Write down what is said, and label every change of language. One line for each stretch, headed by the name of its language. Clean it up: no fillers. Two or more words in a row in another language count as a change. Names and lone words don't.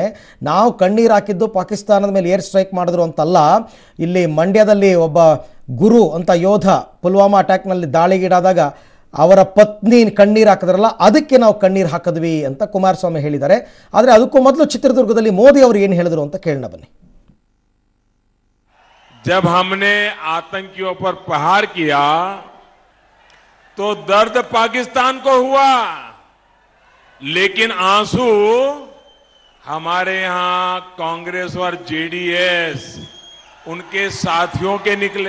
Kannada: ನಾವು ಕಣ್ಣೀರು ಹಾಕಿದ್ದು ಪಾಕಿಸ್ತಾನದ ಮೇಲೆ
English: air strike
Kannada: ಮಾಡಿದ್ರು ಅಂತಲ್ಲ. ಇಲ್ಲಿ ಮಂಡ್ಯದಲ್ಲಿ ಒಬ್ಬ ಗುರು ಅಂತ ಯೋಧ ಪುಲ್ವಾಮಾ ಅಟ್ಯಾಕ್ನಲ್ಲಿ ದಾಳಿಗೀಡಾದಾಗ ಅವರ ಪತ್ನಿ ಕಣ್ಣೀರು ಹಾಕಿದ್ರಲ್ಲ, ಅದಕ್ಕೆ ನಾವು ಕಣ್ಣೀರು ಹಾಕಿದ್ವಿ ಅಂತ ಕುಮಾರಸ್ವಾಮಿ ಹೇಳಿದ್ದಾರೆ. ಆದರೆ ಅದಕ್ಕೂ ಮೊದಲು ಚಿತ್ರದುರ್ಗದಲ್ಲಿ ಮೋದಿ ಅವರು ಏನು ಹೇಳಿದ್ರು ಅಂತ ಕೇಳೋಣ ಬನ್ನಿ.
Hindi: जब हमने आतंकियों पर प्रहार किया तो दर्द पाकिस्तान को हुआ, लेकिन आंसू हमारे यहां कांग्रेस और JDS उनके साथियों के निकले.